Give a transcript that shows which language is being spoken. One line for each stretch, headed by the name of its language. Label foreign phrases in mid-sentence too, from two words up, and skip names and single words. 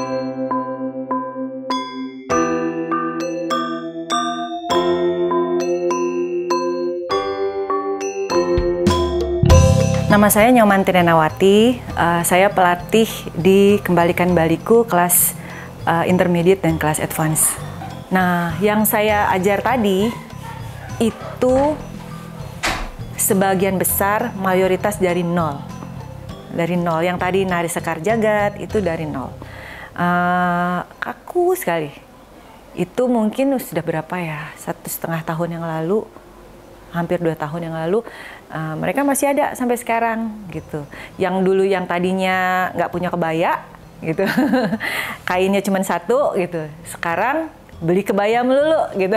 Indonesian: Nama saya Nyomanti Nenawati, saya pelatih di Kembalikan Baliku kelas intermediate dan kelas advance. Nah, yang saya ajar tadi itu sebagian besar mayoritas dari nol. Dari nol, yang tadi nari sekar jagat itu dari nol. Kaku sekali. Itu mungkin sudah berapa ya, 1,5 tahun yang lalu, hampir 2 tahun yang lalu, mereka masih ada sampai sekarang gitu. Yang dulu yang tadinya nggak punya kebaya gitu, kainnya cuma 1 gitu, sekarang beli kebaya melulu gitu.